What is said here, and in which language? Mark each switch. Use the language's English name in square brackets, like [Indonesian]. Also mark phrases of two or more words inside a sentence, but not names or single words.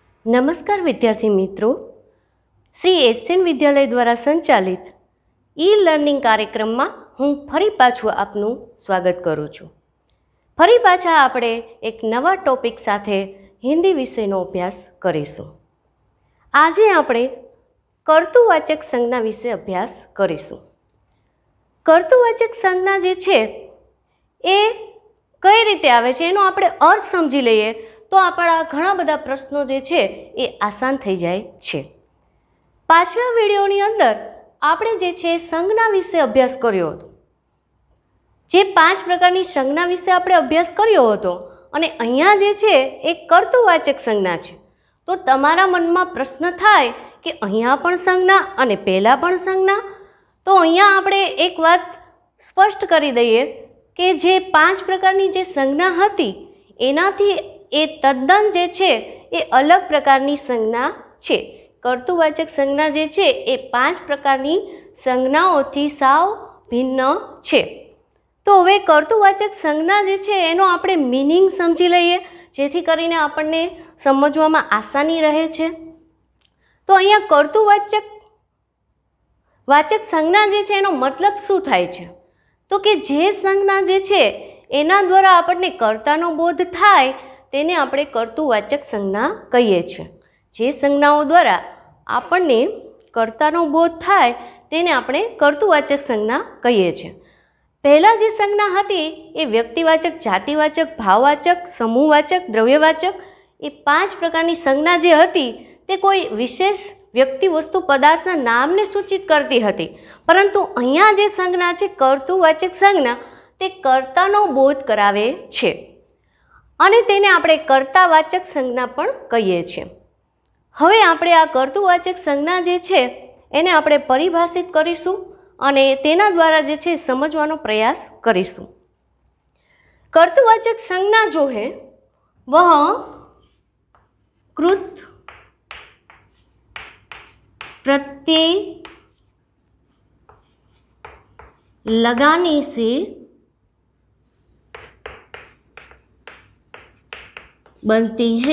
[Gujarati] નમસ્કાર વિદ્યાર્થી મિત્રો, શ્રી એસએન વિદ્યાલય દ્વારા સંચાલિત ઈ લર્નિંગ કાર્યક્રમ માં હું ફરી પાછું આપનું સ્વાગત કરું છું। ફરી પાછા આપણે એક નવા ટૉપિક સાથે હિંદી વિષયનો અભ્યાસ કરીશું। આજે આપણે કર્તૃવાચક સંજ્ઞા વિશે અભ્યાસ કરીશું। કર્તૃવાચક સંજ્ઞા જે છે એ કઈ રીતે આવે છે એનો આપણે અર્થ સમજી લઈએ તો આપણા ઘણા બધા પ્રશ્નો જે છે એ આસાન થઈ જાય છે। પાછલા વિડિયોની અંદર આપણે જે છે સંજ્ઞા વિશે અભ્યાસ કર્યો હતો। જે 5 પ્રકારની સંજ્ઞા વિશે આપણે અભ્યાસ કર્યો હતો અને અહીંયા જે છે એક કર્તૃવાચક સંજ્ઞા છે। તો તમારા મનમાં પ્રશ્ન થાય કે અહીંયા પણ સંજ્ઞા અને પહેલા પણ સંજ્ઞા। તો અહીંયા આપણે એક વાત સ્પષ્ટ કરી દઈએ કે જે 5 પ્રકારની જે સંજ્ઞા હતી એનાથી એ તદ્દન જે છે એ અલગ પ્રકારની સંજ્ઞા છે। કર્તૃવાચક સંજ્ઞા જે છે એ 5 પ્રકારની સંજ્ઞાઓથી સાવ ભિન્ન છે। તો હવે કર્તૃવાચક સંજ્ઞા જે છે એનો આપણે મીનિંગ સમજી લઈએ જેથી કરીને આપણને સમજવામાં આસાની રહે છે। તો અહીંયા કર્તૃવાચક સંજ્ઞા જે છે એનો મતલબ શું થાય છે? તો કે જે સંજ્ઞા જે છે એના દ્વારા આપણને કર્તાનો બોધ થાય તેને આપણે કર્તૃવાચક સંજ્ઞા કહીએ છીએ। જે સંજ્ઞાઓ દ્વારા આપણને કર્તાનો બોધ થાય તેને આપણે કર્તૃવાચક સંજ્ઞા કહીએ છીએ। પહેલા જે સંજ્ઞા હતી એ વ્યક્તિવાચક, જાતિવાચક, ભાવવાચક, સમૂહવાચક, દ્રવ્યવાચક એ 5 પ્રકારની સંજ્ઞા જે હતી તે કોઈ વિશેષ વ્યક્તિ, વસ્તુ, પદાર્થના નામને સૂચિત કરતી હતી। પરંતુ અહીંયા જે સંજ્ઞા છે કર્તૃવાચક સંજ્ઞા તે કર્તાનો બોધ કરાવે છે અને તેને આપણે કર્તાવાચક સંજ્ઞા પણ કહીએ છીએ। હવે આપણે આ કર્તૃવાચક સંજ્ઞા જે છે એને આપણે પરિભાષિત કરીશું અને તેના દ્વારા જે છે સમજવાનો પ્રયાસ કરીશું। [Hindi] કર્તૃવાચક संज्ञा जो है वह कृत प्रत्यय लगाने से बनती है।